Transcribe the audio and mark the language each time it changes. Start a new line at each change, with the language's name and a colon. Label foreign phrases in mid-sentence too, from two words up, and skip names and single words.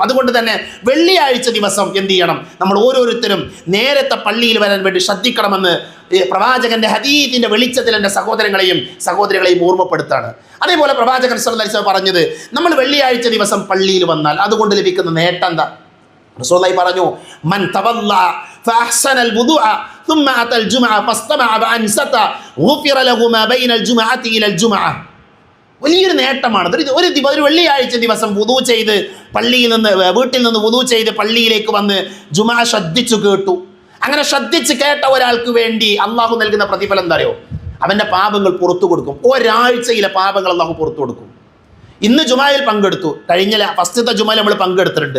Malayalam: അതുകൊണ്ട് തന്നെ വെള്ളിയാഴ്ച ദിവസം എന്ത് ചെയ്യണം? നമ്മൾ ഓരോരുത്തരും നേരത്തെ പള്ളിയിൽ വരാൻ വേണ്ടി ശ്രദ്ധിക്കണമെന്ന് പ്രവാചകന്റെ ഹദീസിന്റെ വെളിച്ചത്തിൽ എൻ്റെ സഹോദരികളെയും ഓർമ്മപ്പെടുത്താണ്. അതേപോലെ പ്രവാചകൻ
Arabic: صلى الله عليه وسلم
Malayalam: പറഞ്ഞത്, നമ്മൾ വെള്ളിയാഴ്ച ദിവസം പള്ളിയിൽ വന്നാൽ അതുകൊണ്ട് ലഭിക്കുന്ന നേട്ടം എന്താ? റസൂലുള്ളാഹി പറഞ്ഞു,
Arabic: من تولى فأحسن الوضوء ثم أتى الجمعة فاستمع فأنصت غفر له ما بين الجمعة إلى الجمعة.
Malayalam: വലിയൊരു നേട്ടമാണ്. ഒരു വെള്ളിയാഴ്ച ദിവസം വുദു ചെയ്ത് വീട്ടിൽ നിന്ന് വുദു ചെയ്ത് പള്ളിയിലേക്ക് വന്ന് ജുമാ ശ്രദ്ധിച്ചു കേട്ടു. അങ്ങനെ ശ്രദ്ധിച്ച് കേട്ട ഒരാൾക്ക് വേണ്ടി അള്ളാഹു നൽകുന്ന പ്രതിഫലം എന്താ അറിയോ? അവൻ്റെ പാപങ്ങൾ പുറത്തു കൊടുക്കും. ഒരാഴ്ചയിലെ പാപങ്ങൾ അള്ളാഹു പുറത്തു കൊടുക്കും. ഇന്ന് ജുമായിൽ പങ്കെടുത്തു, കഴിഞ്ഞ ഫസ്റ്റത്തെ ജുമായിൽ നമ്മൾ പങ്കെടുത്തിട്ടുണ്ട്.